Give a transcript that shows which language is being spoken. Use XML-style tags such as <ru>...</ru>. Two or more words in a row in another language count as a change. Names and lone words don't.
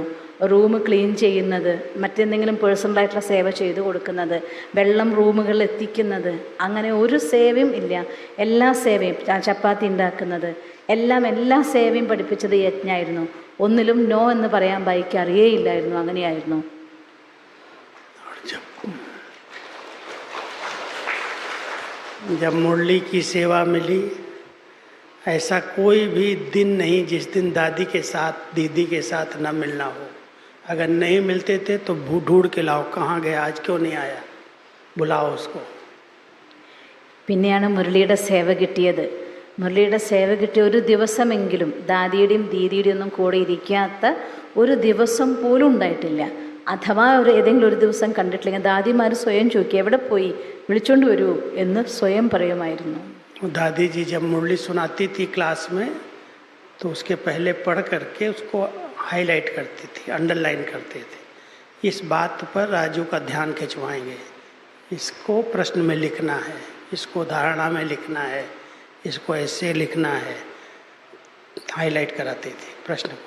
<ml>റൂം ക്ലീൻ ചെയ്യുന്നത്, മറ്റെന്തെങ്കിലും പേഴ്സണലായിട്ടുള്ള സേവ ചെയ്തു കൊടുക്കുന്നത്, വെള്ളം റൂമുകളിൽ എത്തിക്കുന്നത്, അങ്ങനെ ഒരു സേവയും ഇല്ല. എല്ലാ സേവയും, ചപ്പാത്തി ഉണ്ടാക്കുന്നത്, എല്ലാ സേവയും പഠിപ്പിച്ചത് യജ്ഞായിരുന്നു. ഒന്നിലും നോ എന്ന് പറയാൻ ബായിക്ക് അറിയേയില്ലായിരുന്നു. അങ്ങനെയായിരുന്നു.</ml> <hi>जब मुरली की सेवा मिली ऐसा कोई भी दिन नहीं जिस दिन दादी के साथ दीदी के साथ न मिलना हो। अगर नहीं मिलते थे तो ढूंढ के लाओ, कहाँ गया, आज क्यों नहीं आया, बुलाओ उसको।</hi> <ml>പിന്നെയാണ് മുരളിയുടെ സേവ കിട്ടിയത്. മുരളിയുടെ സേവ കിട്ടിയ ഒരു ദിവസമെങ്കിലും ദാദിയുടെയും ദീദിയുടെയും ഒന്നും കൂടെ ഇരിക്കാത്ത ഒരു ദിവസം പോലും ഉണ്ടായിട്ടില്ല. അഥവാ ഏതെങ്കിലും ഒരു ദിവസം കണ്ടിട്ടില്ലെങ്കിൽ ദാദിമാർ സ്വയം ചോദിക്കുക, എവിടെ പോയി, വിളിച്ചോണ്ട് വരൂ എന്ന് സ്വയം പറയുമായിരുന്നു.</ml> <hi>दादी जी जब मुरली सुनाती थी क्लास में तो उसके पहले पढ़ करके उसको हाईलाइट करती थी, अंडरलाइन करते थे। इस बात पर राजू का ध्यान खिंचवाएंगे, इसको प्रश्न में लिखना है, इसको धारणा में लिखना है, इसको ऐसे लिखना है, हाईलाइट कराती थी प्रश्न को।</hi>